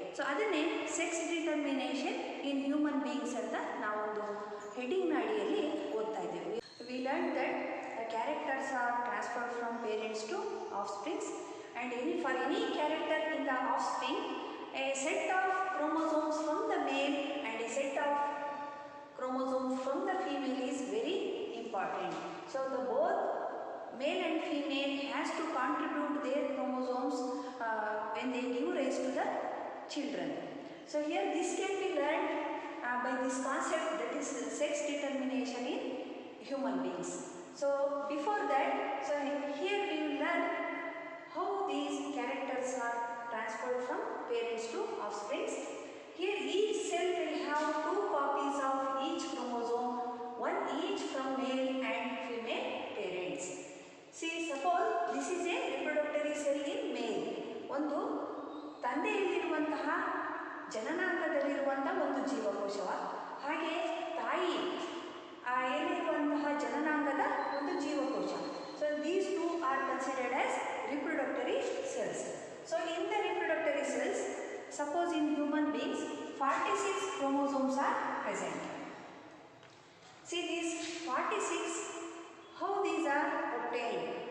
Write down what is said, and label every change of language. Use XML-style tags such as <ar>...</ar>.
<kn>So ಅದನ್ನೇ</kn> <en>sex determination in human beings</en> <kn>ಅಂತ ನಾವೊಂದು ಹೆಡ್ಡಿಂಗ್ನ ಅಡಿಯಲ್ಲಿ ಓದ್ತಾ ಇದ್ದೇವೆ.</kn> <en>We learn that characters are transferred from parents to offsprings, and for any character in the offspring, a set of chromosomes from the male and a set of chromosomes from the female is very important. So the both male and female has to contribute their chromosomes when they give rise to the children. So here this can be learned by this concept, that is sex determination in human beings. So before that, so here we will learn how these characters are transferred from parents to offsprings. Here each cell will have 2 copies of each chromosome, one each from male and female parents. See, suppose this is a reproductory cell in male.</en> <kn>ಒಂದು ತಂದೆಯಲ್ಲಿರುವಂತಹ ಜನನಾಂಗದಲ್ಲಿರುವಂತಹ ಒಂದು ಜೀವಕೋಶವ, ಹಾಗೆ ತಾಯಿ ಎಲ್ಲಿರುವಂತಹ ಜನನಾಂಗದ ಒಂದು ಜೀವಕೋಶ.</kn> <en>So these two are considered as reproductory cells. So in the reproductory cells, suppose in human beings 46 chromosomes are present. See these 46, how these are obtained?</en>